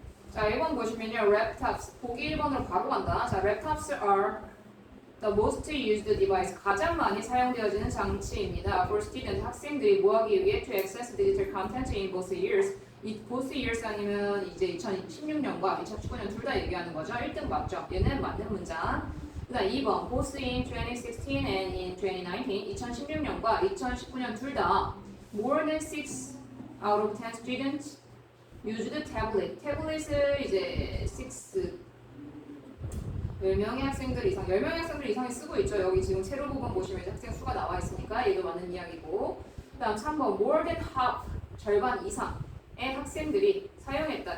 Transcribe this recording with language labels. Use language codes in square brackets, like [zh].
[en] 자, [ko] 1번 보시면요. [en] laptops. [ko] 보기 1번으로 바로 간다. [en] 자, laptops are the most used device. [ko] 가장 많이 사용되어지는 장치입니다. [en] For students, [ko] 학생들이 뭐하기 위해 [en] to access digital content in both years. [ko] 이 [en] both years [ko] 아니면 이제 2016년과 2019년 둘 다 얘기하는 거죠. 1등 맞죠? 얘는 맞는 문장. 그 다음 2번 [en] both in 2016 and in 2019. [ko] 2016년과 2019년 둘 다 [en] more than 6 out of 10 students used tablet. [ko] 태블릿을 이제 10명의 학생들 이상, 10명의 학생들 이상이 쓰고 있죠. 여기 지금 세로 부분 보시면 이제 학생 수가 나와 있으니까 얘도 맞는 이야기고. 그 다음 3번 [en] more than half, [ko] 절반 이상의 학생들이 사용했다.